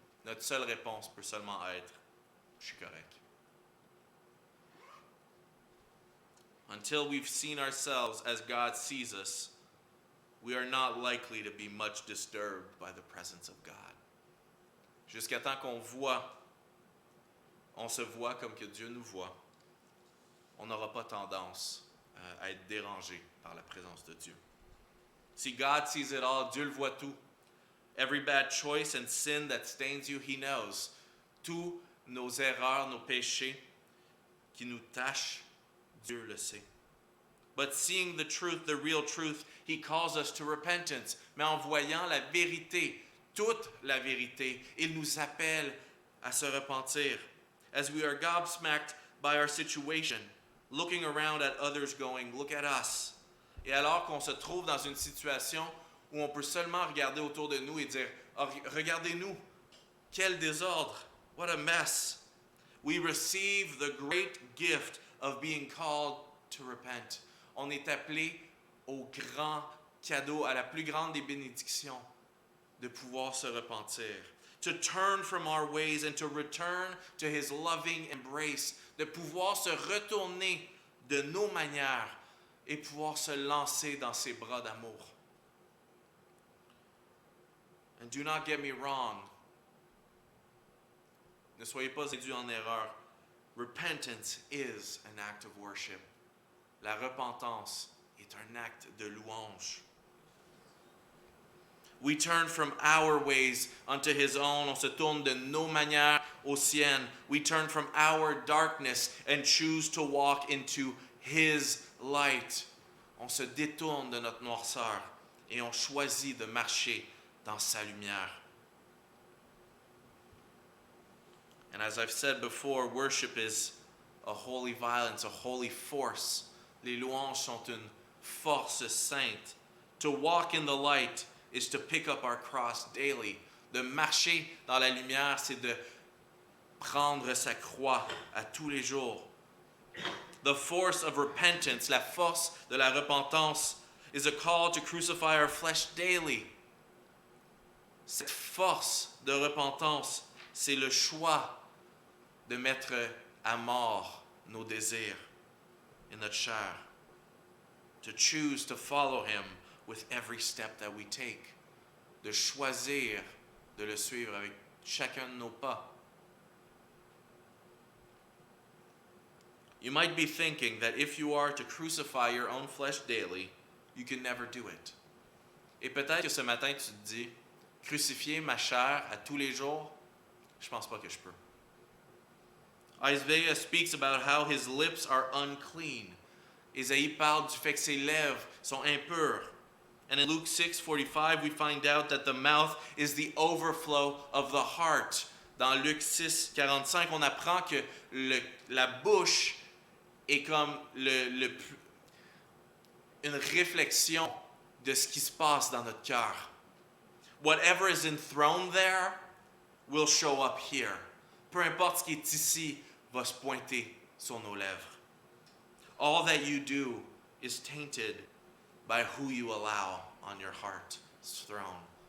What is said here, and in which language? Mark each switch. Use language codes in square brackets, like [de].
[fr] Notre seule réponse peut seulement être, je suis correct. [en] Until we've seen ourselves as God sees us, we are not likely to be much disturbed by the presence of God. [fr] Jusqu'à temps on se voit comme que Dieu nous voit, on n'aura pas tendance à être dérangé par la présence de Dieu. [en] See, God sees it all, [fr] Dieu le voit tout. [en] Every bad choice and sin that stains you, he knows. [fr] Tous nos erreurs, nos péchés qui nous tachent, Dieu le sait. [en] But seeing the truth, the real truth, he calls us to repentance. [fr] Mais en voyant la vérité, toute la vérité. Il nous appelle à se repentir. [en] As we are gobsmacked by our situation, looking around at others going, look at us. [fr] Et alors qu'on se trouve dans une situation où on peut seulement regarder autour de nous et dire, oh, regardez-nous, quel désordre, [en] what a mess. We receive the great gift of being called to repent. [fr] On est appelé au grand cadeau, à la plus grande des bénédictions, de pouvoir se repentir. [en] To turn from our ways and to return to His loving embrace. [fr] De pouvoir se retourner de nos manières et pouvoir se lancer dans ses bras d'amour. [en] And do not get me wrong. [fr] Ne soyez pas induits en erreur. [en] Repentance is an act of worship. [fr] La repentance est un acte de louange. [en] We turn from our ways unto His own. [fr] On se tourne de nos manières aux siennes. [en] We turn from our darkness and choose to walk into His light. [fr] On se détourne de notre noirceur et on choisit de marcher dans sa lumière. [en] And as I've said before, worship is a holy violence, a holy force. [fr] Les louanges sont une force sainte. [en] To walk in the light is to pick up our cross daily. [fr] De marcher dans la lumière, c'est de prendre sa croix à tous les jours. [en] The force of repentance, [fr] la force de la repentance, [en] is a call to crucify our flesh daily. [fr] Cette force de repentance, c'est le choix de mettre à mort nos désirs et notre chair. [en] To choose to follow Him with every step that we take. [fr] De choisir de le suivre avec chacun de nos pas. [en] You might be thinking that if you are to crucify your own flesh daily, you can never do it. [fr] Et peut-être que ce matin tu te dis, crucifier ma chair à tous les jours, je pense pas que je peux. [en] Isaiah speaks about how his lips are unclean. [fr] Isaïe parle du fait que ses lèvres sont impures. [en] And in Luke 6:45, we find out that the mouth is the overflow of the heart. [fr] Dans Luc 6:45, on apprend que la bouche est comme une réflexion de ce qui se passe dans notre cœur. [en] Whatever is enthroned there will show up here. [fr] Peu importe ce qui est ici va se pointer sur nos lèvres. [en] All that you do is tainted by who you allow on your heart's throne.